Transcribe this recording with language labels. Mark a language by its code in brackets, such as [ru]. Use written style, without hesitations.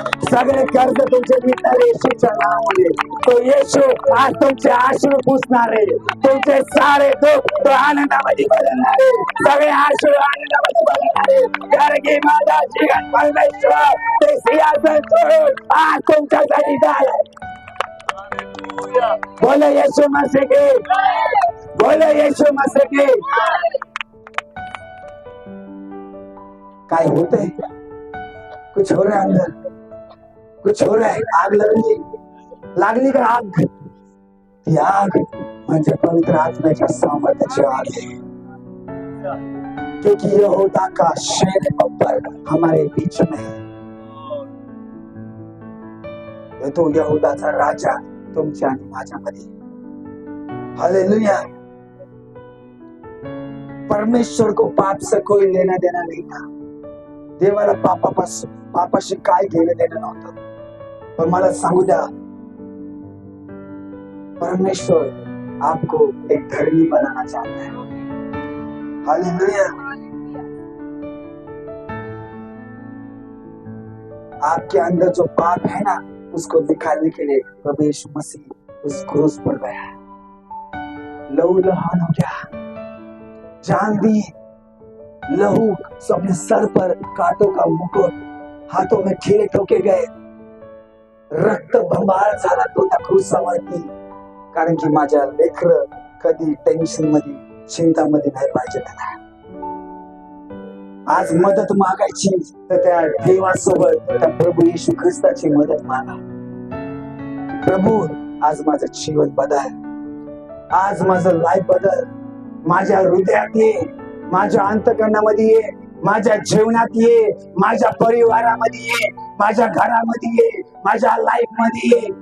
[mr] सगळे कर्ज तुमचे मिटणार येशूच्या नावाने. तो येशू आज तुमचे अश्रू पुसणार आहे, तुमचे सारे दुःख तो आनंदामध्ये बदलणार आहे, सगळे अश्रू आनंदामध्ये बदलणार आहे. कारण की माझा जीवन परमेश्वर ते सिंहासन सोडून आज तुमच्यासाठी झालाय. [hi] बोलो यीशु मसीह की, बोलो यीशु मसीह की. [mr] काय होतंय? [hi] कुछ हो रहा है अंदर, कुछ हो रहा है. [mr] आग लागली का आग? ती आग म्हणजे पवित्र आत्म्याच्या सामर्थ्याची आग आहे. [hi] क्योंकि यहोवा का शेर बब्बर हमारे बीच में है. [mr] तो यहोवाचा राजा तुमच्या आणि माझ्यामध्ये. हालेलुया. [hi] परमेश्वर को पाप से कोई लेना देना नहीं था. [mr] देवाला पापाशी काय घेणं देणं नव्हतं. पण मला सांगू द्या, [hi] परमेश्वर आपको एक धर्मी बनाना चाहता है. हालेलुया. आपके अंदर जो पाप है ना, उसको निकालने के लिए प्रभु यीशु मसीह उस क्रूस पर गया, लहू लहान हो गया, जान दी, लहू अपने सर पर कांटों का मुकुट, हाथों में खीरे ठोके गए, [mr] रक्त बंबाळ झाला तो त्या क्रूसावरती. कारण की माझ्या लेकर कधी टेन्शन मध्ये, चिंतामध्ये नाही पाहिजे. त्याला आज मदत मागायची तर त्या देवासोबत त्या प्रभू येशू ख्रिस्ताची मदत मागा. प्रभू आज माझं जीवन बदल, आज माझं लाईफ बदल, माझ्या हृदयात ये, माझ्या अंतःकरणामध्ये ये, माझ्या जीवनात ये, माझ्या परिवारामध्ये ये, माझ्या घरामध्ये ये, माझ्या लाईफ मध्ये ये.